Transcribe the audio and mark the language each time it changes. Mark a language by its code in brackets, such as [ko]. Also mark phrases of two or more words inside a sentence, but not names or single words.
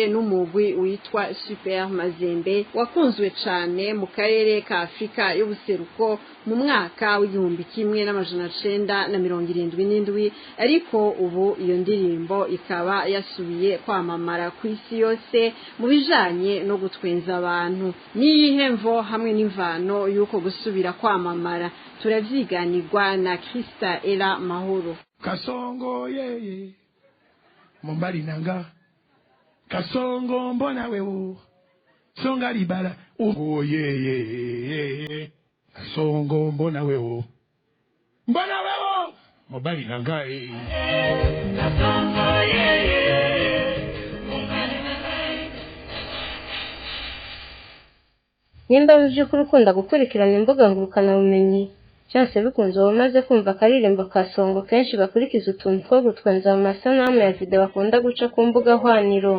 [rn] n'umugwi witwa Super Mazembe wakunzwe cane mu karere ka Afrika y'ubuseruko mu mwaka w'igihumbi kimwe n'amajana 977 ariko ubu iyo ndirimbo ikaba yasubiye kwamamara ku isi yose mu bijanye no gutwenza abantu niyihe mvo hamwe n'imvano yuko gusubira kwamamara turavyiganirwa na Krista Ela Mahoro. [sw] Kasongo yeye mumbali nanga Kasongo mbona wewe songa libala uho yeye Kasongo mbona wewe mumbali nanga Kasongo yeye [rn] nimba by'ukuri ukunda gukurikirana imbuga ngurukanabumenyi cyose bikunze umaze kumva akaririmbo Kasongo kenshi bakurikiza utuntu two gutwenza mu masanamu ya video bakunda guca ku mbuga hwaniro.